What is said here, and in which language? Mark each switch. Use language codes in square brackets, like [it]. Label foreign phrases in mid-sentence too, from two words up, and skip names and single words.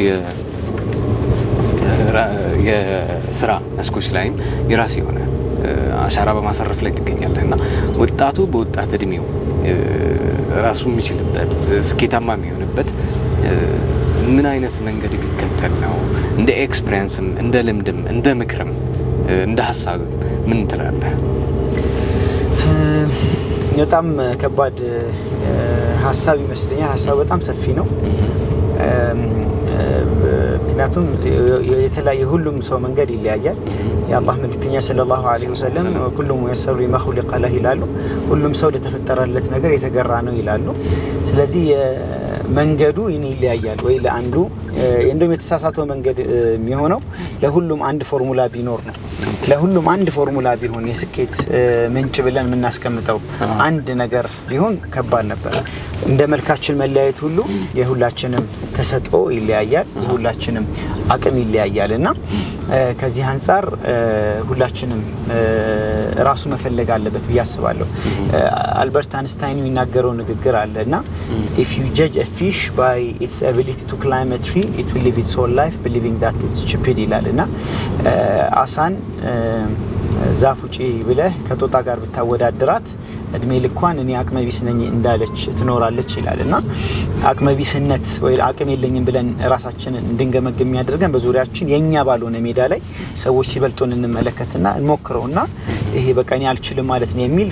[am] የስራ መስኮች ላይም የራስ የሆነ አሻራ በማሳረፍ ላይ ትገኛለህና ወጣቱ በወጣት እድሜው ራሱ የሚችልበት ስኬታማ የሚሆንበት ምን አይነት መንገድ ቢከተል ነው እንደ ኤክስፒሪየንስም እንደ ልምድም እንደ ምክርም እንደ ሐሳብ ምን ትላለህ በጣም ከባድ ሐሳብ ይመስለኛል ሐሳቡ በጣም ሰፊ ነው ምክንያቱም የተለያየ ሁሉም ሰው መንገድ ይለያያል የአላህ መልእክተኛ [ar] صلى الله عليه وسلم [am] ሁሉም [ar] يسر لما خلق له [am] ይላሉ ሁሉም ሰው ለተፈጠረለት ነገር የተገራ ነው ይላሉ ስለዚህ መንገዱ ይለያያል ወይ ለአንዱ እንደውም የተሳሳተው መንገድ የሚሆነው ለሁሉም አንድ ፎርሙላ ቢኖር ነው ለሁሉም አንድ ፎርሙላ ቢሆን የስኬት ምንጭ ብለን የምናስቀምጠው አንድ ነገር ቢሆን ከባድ ነበር እንደ መልካችን መለያየት ሁሉ የሁላችንም ተሰጥኦ ይለያያል የሁላችንም አቅም ይለያያልና ከዚህ አንፃር ሁላችንም ራሱ መፈለግ አለበት ብያስባለሁ አልበርት አንስታይን የሚናገረው ንግግር አለና [en] if you judge a fish by its ability to climb a tree it will live its whole life believing that it's stupid [am] ይላልና አሳን ዛፍ ውጪ ብለህ ከጦጣ ጋር ብታወዳድራት እድሜ ልኳን እኔ አቅመ ቢስ ነኝ እንዳለች ትኖራለች ይላልና አቅመ ቢስነት ወይ አቅም የለኝም ብለን ራሳችንን እንድንገመግም የሚያደርገን በዙሪያችን የኛ ባልሆነ ሜዳ ላይ ሰዎች ሲበልጡን እንመለከትና እንሞክረውና ይሄ በቃ እኔ አልችልም ማለት ነው የሚል